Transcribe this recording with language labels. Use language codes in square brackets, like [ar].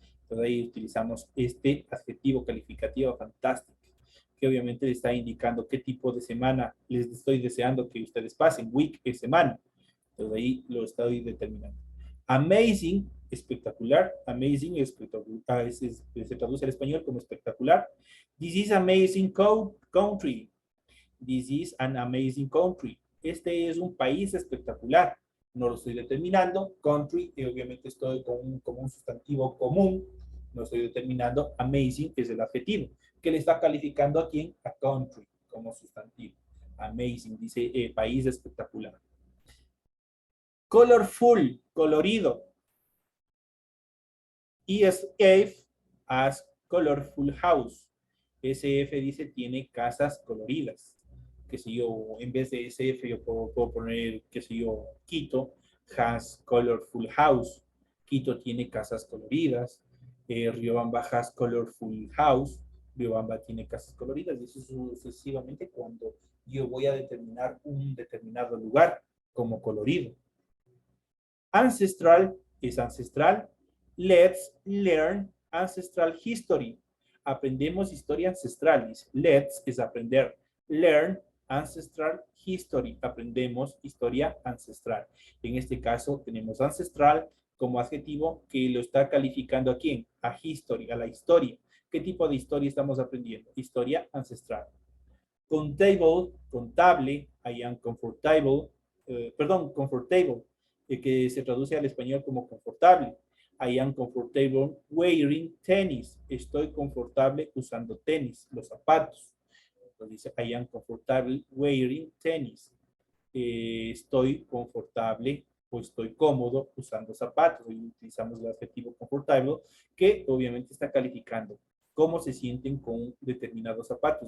[es] Entonces ahí utilizamos este adjetivo calificativo fantástico, que obviamente les está indicando qué tipo de semana les estoy deseando que ustedes pasen. Week es semana. Entonces ahí lo estoy determinando. Amazing, espectacular. Amazing, espectacular. Se traduce al español como espectacular. [en] This is amazing country. This is an amazing country. [es] Este es un país espectacular. No lo estoy determinando. Country, obviamente estoy como un sustantivo común. No estoy determinando. Amazing es el adjetivo. Que le está calificando a quién? A country, como sustantivo. Amazing, dice país espectacular. Colorful, colorido. [en] ESF as colorful house. [es] SF dice tiene casas coloridas. Que si yo, en vez de SF, yo puedo poner, que si yo, [en] Quito has colorful house. [es] Quito tiene casas coloridas. [en] Riobamba has colorful house. [es] Riobamba tiene casas coloridas. Y eso sucesivamente cuando yo voy a determinar un determinado lugar como colorido. Ancestral es ancestral. [en] Let's learn ancestral history. [es] Aprendemos historia ancestral. Let's es aprender. [en] Learn ancestral history. [es] Aprendemos historia ancestral. En este caso tenemos ancestral como adjetivo que lo está calificando a quién? A history, a la historia. ¿Qué tipo de historia estamos aprendiendo? Historia ancestral. Contable, contable. [en] I am comfortable. [es] Comfortable, que se traduce al español como confortable. [en] I am comfortable wearing tennis. [es] Estoy confortable usando tenis, los zapatos. Entonces dice, [en] I am comfortable wearing tennis. [es] Estoy confortable o estoy cómodo usando zapatos. Hoy utilizamos el adjetivo confortable, que obviamente está calificando cómo se sienten con determinados zapatos.